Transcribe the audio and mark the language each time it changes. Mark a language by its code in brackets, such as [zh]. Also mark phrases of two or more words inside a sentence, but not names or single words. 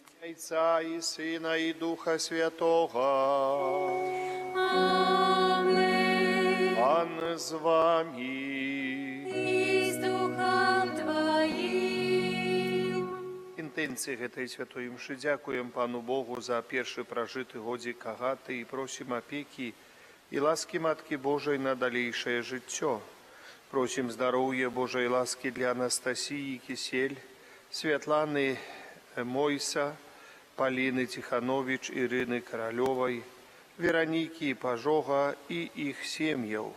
[ru] Отца и Сына и Духа Святого. Amen. [be] Пан з вами. [ru] И с Духом Твоим. [be] Інтенції гэтай святой імшы дзякуем Пану Богу за першы пражыты годзік агаты і просім апекі і ласкі Маткі Божай на далейшае жыццё. Просім здароўя Божай ласкі для Анастасіі Кісель, Святланы Мойса, Паліны Тиханович, Ірыны Каралёвай, Веронікі Пажога і іх сем'яў.